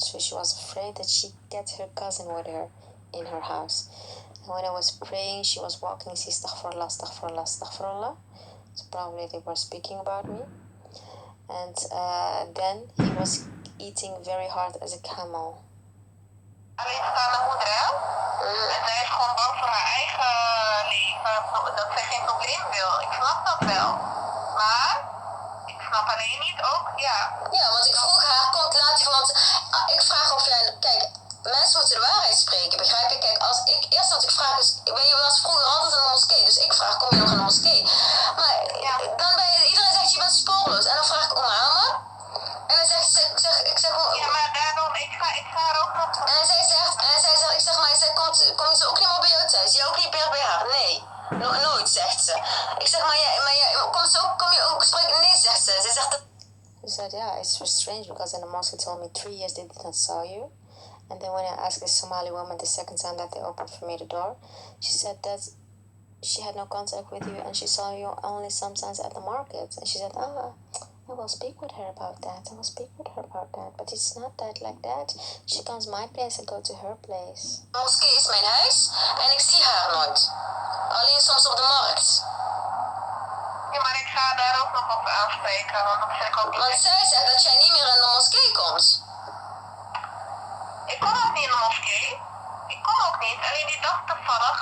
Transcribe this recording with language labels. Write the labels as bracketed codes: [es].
[en] So she was afraid that she'd get her cousin with her in her house. And when I was praying, she was walking, she astaghfirullah, astaghfirullah, astaghfirullah. So probably they were speaking about me. And then he was eating very hard as a camel. [nl] Alleenstaande moeder, hè? En zij is gewoon bang voor haar eigen leven, dat zij geen probleem wil. Ik snap dat wel. Maar, ik snap alleen niet ook, ja. Ja, want ik vroeg haar, komt later, want ik vraag of jij... Kijk, mensen moeten de waarheid spreken, begrijp je? Kijk, als ik... Eerst wat ik vraag is, je was vroeger altijd in de moskee, dus ik vraag, kom je nog in de moskee? Maar dan ben je... Iedereen zegt, je bent spoorloos. En dan vraag ik Ahmed. En dan zegt ze, ik zeg... Ja, maar daarom, ik ga er ook nog... En zij zegt, ik zeg maar, komt ze ook niet meer bij jou thuis? Jij ook niet meer bij haar? Nee. Nog nooit, zegt ze. Ik zeg maar, kom je ook spreken? Nee, zegt ze. Ze zegt dat... [en] She said, yeah, it's so strange because in the mosque he told me 3 years they did not saw you. And then when I asked the Somali woman the second time that they opened for me the door, she said that she had no contact with you and she saw you only sometimes at the market. And she said, I will speak with her about that. But it's not that like that. She comes my place, I go to her place. [nl] De moskee is mijn huis en ik zie haar nooit. Alleen soms op de markt. Ja, maar ik ga daar ook nog op aanspreken, want dat vind ik ook niet... Want zij zegt dat jij niet meer in de moskee komt. Ik kom ook niet in de moskee. Ik kom ook niet. Alleen die dag toevallig.